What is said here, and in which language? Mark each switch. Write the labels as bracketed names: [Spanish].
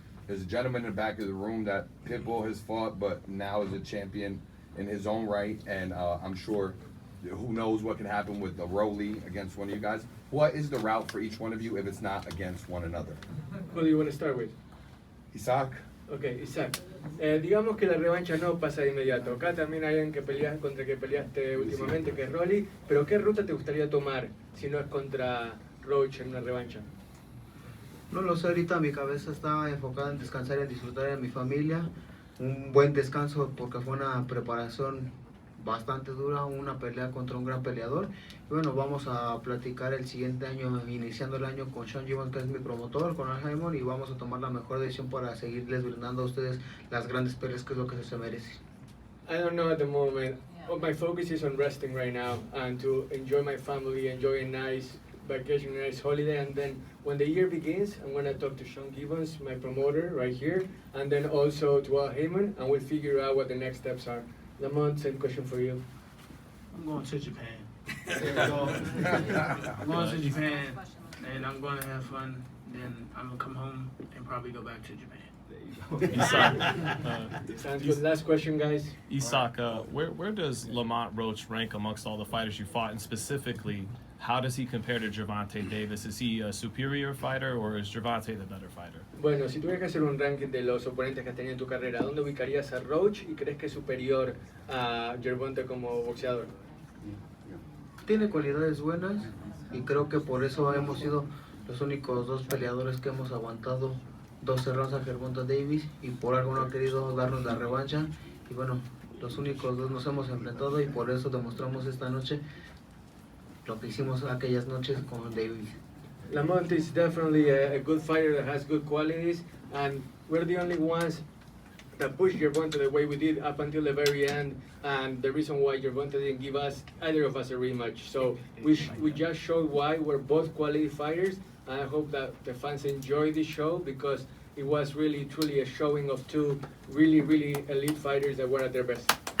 [English] There's a gentleman in the back of the room that Pitbull has fought, but now is a champion in his own right, and I'm sure who knows what can happen with the Rolly against one of you guys. What is the route for each one of you if it's not against one another? Who do you want to start with? Isaac? Okay, Isaac. [Spanish] Digamos que la revancha no pasa de inmediato. Acá también hay alguien que peleas contra que peleaste últimamente, que es Rolly. Pero ¿qué ruta te gustaría tomar si no es contra Roach en una revancha? No lo sé, ahorita mi cabeza está enfocada en descansar y en disfrutar de mi familia. Un buen descanso porque fue una preparación bastante dura, una pelea contra un gran peleador. Y bueno, vamos a platicar el siguiente año, iniciando el año con Sean Gibbons, que es mi promotor, con Al Haymon, y vamos a tomar la mejor decisión para seguirles brindando a ustedes las grandes peleas que es lo que se merece. [English] I don't know at the moment. My focus is on resting right now and to enjoy my family, enjoy a nice vacation, a nice holiday, and then when the year begins, I'm going to talk to Sean Gibbons, my promoter, right here, and then also to Al Haymon, and we'll figure out what the next steps are. Lamont, same question for you. I'm going to Japan. I'm going to Japan, and I'm going to have fun. Then I'm going to come home and probably go back to Japan. Isaac, Sounds good. Last question, guys. Isaac, where does Lamont Roach rank amongst all the fighters you fought, and specifically, how does he compare to Gervonta Davis? Is he a superior fighter, or is Gervonta the better fighter? [Spanish] Bueno, si tuvieras que hacer un ranking de los oponentes que has tenido en tu carrera, ¿dónde ubicarías a Roach y crees que es superior a Gervonta como boxeador? Tiene cualidades buenas y creo que por eso hemos sido los únicos dos peleadores que hemos aguantado 12 rounds a Gervonta Davis, y por algo no ha querido darnos la revancha. Y bueno, los únicos dos nos hemos enfrentado y por eso demostramos esta noche lo que hicimos aquellas noches con Davis. [English] Lamont is definitely a good fighter that has good qualities, and we're the only ones that pushed Gervonta the way we did up until the very end, and the reason why Gervonta didn't give us, either of us, a rematch. So we just showed why we're both quality fighters, and I hope that the fans enjoy this show because it was really, truly a showing of two really, really elite fighters that were at their best.